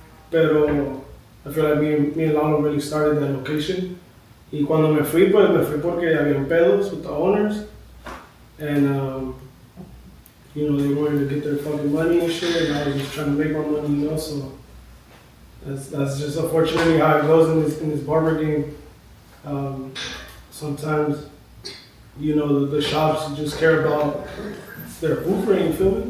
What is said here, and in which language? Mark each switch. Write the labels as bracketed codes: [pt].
[es] Pero [en] I feel like me and Lalo really started that location. [es] Y cuando me fui porque había pedos [en] with the owners. And, you know, they wanted to get their fucking money and shit, and I was just trying to make my money, you know, so that's just unfortunately how it goes in this barber game. Sometimes, you know, the shops just care about their booth rate, you feel me?